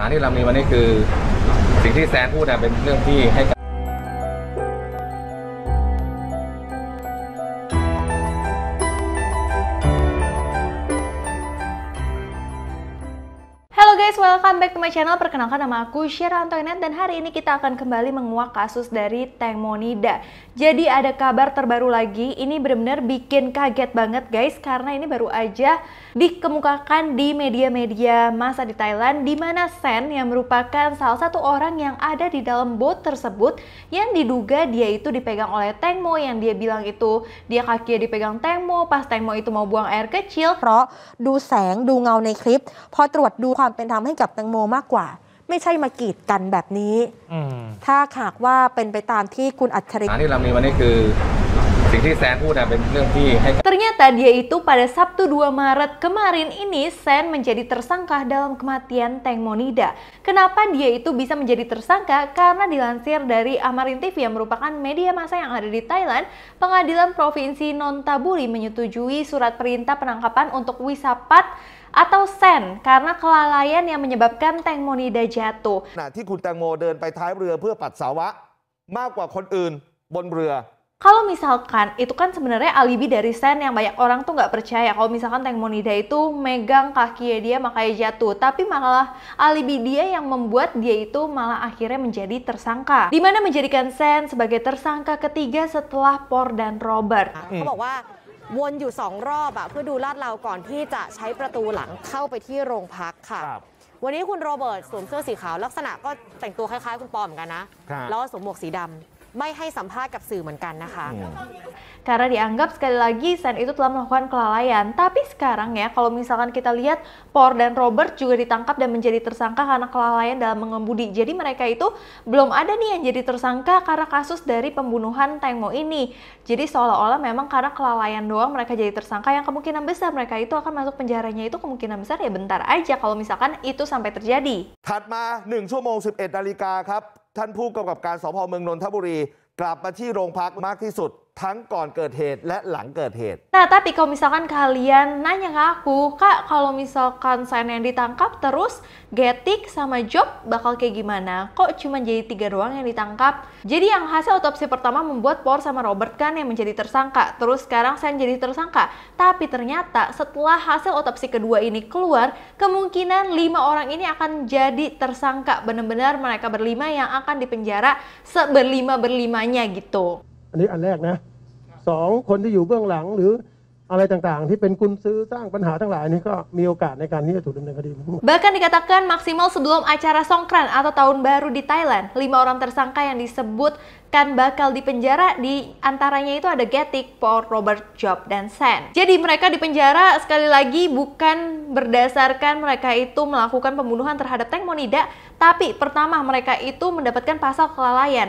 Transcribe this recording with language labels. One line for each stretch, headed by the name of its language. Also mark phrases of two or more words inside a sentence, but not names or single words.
Thai: ารที่เรามีวันนี้คือสิ่งที่แซนพูดเป็นเรื่องที่ให้
English: Halo guys, welcome back to my channel.
Indonesian: Perkenalkan nama aku Syera Antoinette dan hari ini kita akan kembali menguak kasus dari Teng Monida. Jadi ada kabar terbaru lagi, ini benar-benar bikin kaget banget guys karena ini baru aja dikemukakan di media-media massa di Thailand di mana Sen yang merupakan salah satu orang yang ada di dalam boat tersebut yang diduga dia itu dipegang oleh Teng Mo, yang dia bilang itu dia kakinya dipegang Teng Mo pas Teng Mo itu mau buang air kecil.
Thai: เพราะดูแสงดูเงาในคลิปพอตรวจดูความเป็นธรรมให้กับแตงโมมากกว่าไม่ใช่มากีดกันแบบนี้ถ้าหากว่าเป็นไปตามที่คุณอัจฉริยะ ที่เรามีวันนี้คือสิ่งที่แซนพูดเป็นเรื่องที่ให้
Indonesian: Ternyata dia itu pada Sabtu 2 Maret kemarin ini Sen menjadi tersangka dalam kematian Teng Monida. Kenapa dia itu bisa menjadi tersangka? Karena dilansir dari Amarin TV yang merupakan media massa yang ada di Thailand, Pengadilan Provinsi Nonthaburi menyetujui surat perintah penangkapan untuk Wisapat atau Sen karena kelalaian yang menyebabkan Teng Monida jatuh.
Thai: ขณะที่คุณแตงโมเดินไปท้ายเรือเพื่อปัสสาวะมากกว่าคนอื่นบนเรือ
Indonesian: Kalau misalkan itu kan sebenarnya alibi dari Sen yang banyak orang tuh nggak percaya kalau misalkan Teng Monida itu megang kakinya dia makanya jatuh, tapi malah alibi dia yang membuat dia itu malah akhirnya menjadi tersangka, dimana menjadikan Sen sebagai tersangka ketiga setelah Por dan Robert.
Thai: เขาบอกว่าวนอยู่2 รอบเพื่อดูลาดเราก่อนที่จะใช้ประตูหลังเข้าไปที่โรงพักค่ะวันนี้คุณโรเบิร์ตสวมเสื้อสีขาวลักษณะก็แต่งตัวคล้ายๆคุณปอเหมือนกันนะแล้วก็สวมหมวกสีดำไม่ให้สัมภาษณ์กับสื่อเหมือนกันนะคะ
Indonesian: Karena dianggap sekali lagi Sen itu telah melakukan kelalaian. Tapi sekarang ya kalau misalkan kita lihat Por dan Robert juga ditangkap dan menjadi tersangka karena kelalaian dalam mengemudi. Jadi mereka itu belum ada nih yang jadi tersangka karena kasus dari pembunuhan Teng Mo ini. Jadi seolah-olah memang karena kelalaian doang mereka jadi tersangka, yang kemungkinan besar mereka itu akan masuk penjaranya itu kemungkinan besar ya bentar aja kalau misalkan itu sampai terjadi.
Thai: ถัดมา1 ชั่วโมง 11 นาฬิกาครับท่านผู้กำกับการสภ. เมืองนนทบุรีกลับมาที่โรงพักมากที่สุดทั้งก่อนเกิดเหตุและหลังเกิดเหตุ
Indonesian: Nah, tapi kalau misalkan kalian nanya ke aku, Kak, kalau misalkan Sen yang ditangkap terus Getik sama Job bakal kayak gimana? Kok cuma jadi 3 doang yang ditangkap? Jadi yang hasil otopsi pertama membuat Por sama Robert kan yang menjadi tersangka, terus sekarang Sen jadi tersangka. Tapi ternyata setelah hasil otopsi kedua ini keluar, kemungkinan 5 orang ini akan jadi tersangka. Benar-benar mereka berlima yang akan dipenjara seberlima-berlimanya gitu.
Thai: อันนี้อันแรกนะ2 คนที่อยู่เบื้องหลังหรืออะไรต่างๆที่เป็นกุญซื้อสร้างปัญหาทั้งหลายนี้ก็มีโอกาสในการที่จะถูกดำเนินคดี
Indonesian: Bahkan dikatakan maksimal sebelum acara Songkran atau Tahun Baru di Thailand, 5 orang tersangka yang disebutkan bakal dipenjara, di antaranya itu ada Getik, Por, Robert, Job, dan Sen. Jadi mereka dipenjara sekali lagi bukan berdasarkan mereka itu melakukan pembunuhan terhadap Teng Monida, tapi pertama mereka itu mendapatkan pasal kelalaian.